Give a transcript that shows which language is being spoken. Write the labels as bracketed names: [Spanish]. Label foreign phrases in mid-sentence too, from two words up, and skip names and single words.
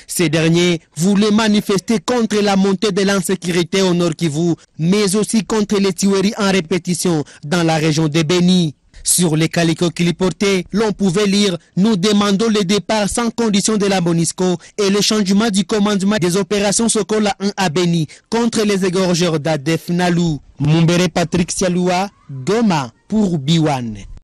[French] Ces derniers voulaient manifester contre la montée de l'insécurité au Nord Kivu, mais aussi contre les tueries en répétition dans la région de Beni. Sur les calicots qu'il portait, l'on pouvait lire « Nous demandons le départ sans condition de la MONUSCO et le changement du commandement des opérations Sokola 1 à Beni contre les égorgeurs d'Adef Nalu ». Mumbere Patrick Sialoua, Goma pour Biwan.